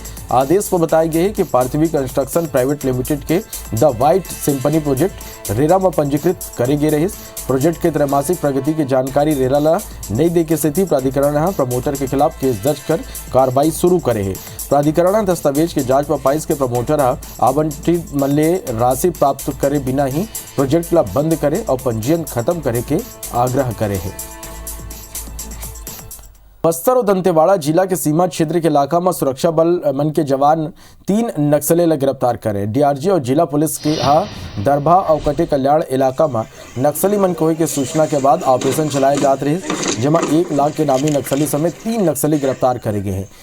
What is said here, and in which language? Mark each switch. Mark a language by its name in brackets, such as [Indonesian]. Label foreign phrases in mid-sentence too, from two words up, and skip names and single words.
[Chhattisgarhi] आदेश में बताया गया है कि पार्थवी कंस्ट्रक्शन प्राइवेट लिमिटेड के द वाइट सिम्फनी प्रोजेक्ट रेरा में पंजीकृत करे गए रहे। प्रोजेक्ट के त्रैमासिक प्रगति की जानकारी रेरा ला नहीं दे के स्थिति प्राधिकरण प्रमोटर के खिलाफ केस दर्ज कर कार्रवाई शुरू करे है। प्राधिकरण दस्तावेज के जांच में पाइस के प्रमोटर आवंटित मूल्य राशि प्राप्त करे बिना ही प्रोजेक्ट ला बंद करे और पंजीयन खत्म करे के आग्रह करे है। बस्तर और दंतेवाड़ा जिला के सीमा क्षेत्र के इलाका में सुरक्षा बल मन के जवान 3 नक्सली ला गिरफ्तार करे। डीआरजी और जिला पुलिस के दरभा और कटे कल्याण इलाका में नक्सली मन कोई के सूचना के बाद ऑपरेशन चलाए जाते रहे, जेमा 1 लाख के नामी नक्सली समेत 3 नक्सली गिरफ्तार करे गए हैं।